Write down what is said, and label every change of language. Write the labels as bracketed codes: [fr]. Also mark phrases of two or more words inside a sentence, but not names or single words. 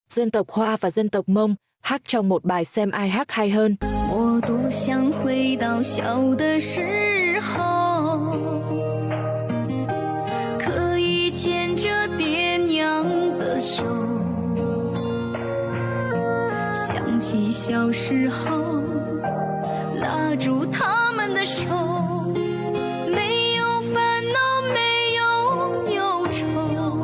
[vi] dân tộc Hoa và dân tộc Mông hát trong một bài xem ai hát hay hơn. [zh] 我多想回到小的时候，可以牵着爹娘的手，想起小时候拉住他们的手，没有烦恼，没有忧愁。